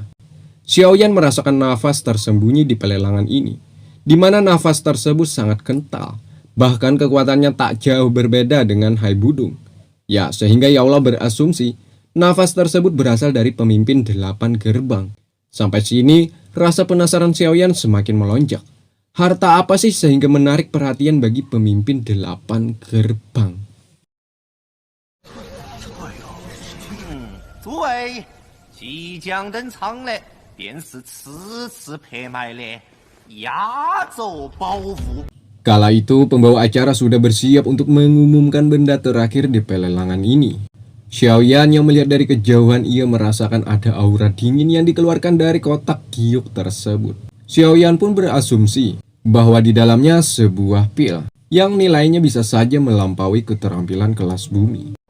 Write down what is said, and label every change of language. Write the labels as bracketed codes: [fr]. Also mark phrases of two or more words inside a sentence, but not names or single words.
[id] Xiaoyan merasakan nafas tersembunyi di pelelangan ini, di mana nafas tersebut sangat kental, bahkan kekuatannya tak jauh berbeda dengan Hai Budung. Ya, sehingga Yaula berasumsi nafas tersebut berasal dari pemimpin 8 gerbang. Sampai sini, rasa penasaran Xiaoyan semakin melonjak. Harta apa sih sehingga menarik perhatian bagi pemimpin 8 gerbang? [zh] 诸位，即将登场的便是此次拍卖的压轴宝物。 [id] Kala itu, pembawa acara sudah bersiap untuk mengumumkan benda terakhir di pelelangan ini. Xiaoyan yang melihat dari kejauhan, ia merasakan ada aura dingin yang dikeluarkan dari kotak giok tersebut. Xiaoyan pun berasumsi bahwa di dalamnya sebuah pil yang nilainya bisa saja melampaui keterampilan kelas bumi.